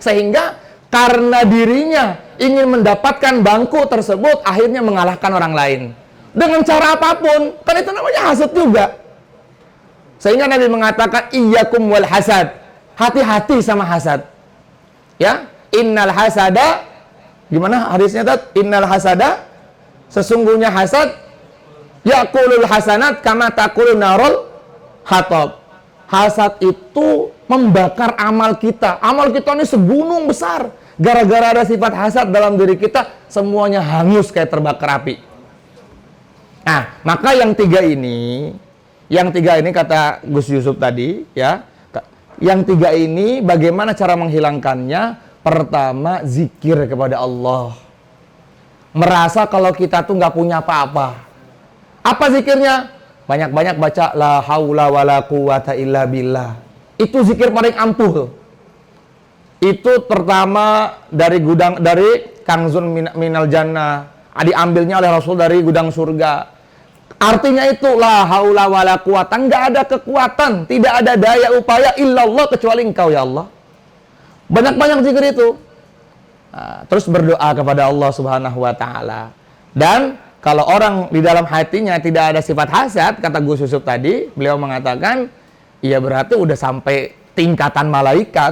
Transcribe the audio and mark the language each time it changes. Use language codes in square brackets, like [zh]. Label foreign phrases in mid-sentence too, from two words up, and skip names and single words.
[id] Sehingga karena dirinya ingin mendapatkan bangku tersebut, akhirnya mengalahkan orang lain. Dengan cara apapun, kan itu namanya hasad juga. Sehingga Nabi mengatakan, [ar] إياكم والحسد. [id] Hati-hati sama hasad. Ya, [ar] إن الحسد, [id] gimana hadisnya Tat? [ar] إن الحسد, [id] sesungguhnya hasad, [ar] يأكل الحسنات كما تأكل النار الحطب. [id] Hasad itu membakar amal kita. Amal kita ini segunung besar. Gara-gara ada sifat hasad dalam diri kita, semuanya hangus kayak terbakar api. Nah, maka yang tiga ini kata Gus Yusuf tadi, ya. Yang tiga ini bagaimana cara menghilangkannya? Pertama, zikir kepada Allah. Merasa kalau kita tuh nggak punya apa-apa. Apa zikirnya? Banyak-banyak baca [ar] لا حول ولا قوة إلا بالله. [id] Itu zikir paling ampuh. Itu pertama dari [ar] كنز من الجنة. [id] Diambilnya oleh Rasul dari gudang surga. Artinya itu [ar] لا حول ولا قوة, [id] enggak ada kekuatan, tidak ada daya upaya illallah kecuali Engkau ya Allah. Banyak-banyak zikir itu. Nah, terus berdoa kepada Allah [ar] سبحانه وتعالى. [id] Dan kalau orang di dalam hatinya tidak ada sifat hasad, kata Gus Yusuf tadi, beliau mengatakan, iya berarti udah sampai tingkatan malaikat.